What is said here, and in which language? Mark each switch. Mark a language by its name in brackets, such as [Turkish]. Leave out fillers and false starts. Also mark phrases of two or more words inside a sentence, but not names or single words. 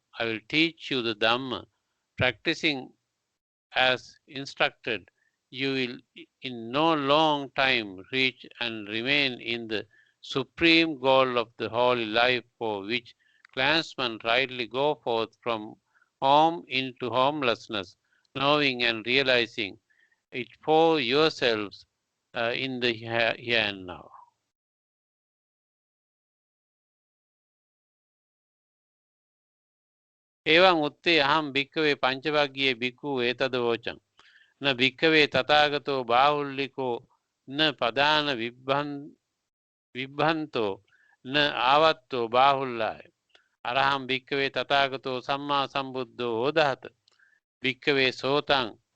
[English] I will teach you the Dhamma. Practicing as instructed, you will in no long time reach and remain in the supreme goal of the holy life for which clansmen rightly go forth from home into homelessness, knowing and realizing it for yourselves in the here and now. [Pali] එවං උත්තේ අහම් භික්කවේ පංචවග්ගියේ බික්කු ඒතද වෝචං න භික්කවේ තථාගතෝ බාහුල්ලිකෝ න පදාන විබ්බන්තෝ න ආවත්තෝ බාහුල්ලාය අරහම් භික්කවේ තථාගතෝ සම්මා සම්බුද්ධෝ ඕදහත භික්කවේ සෝතං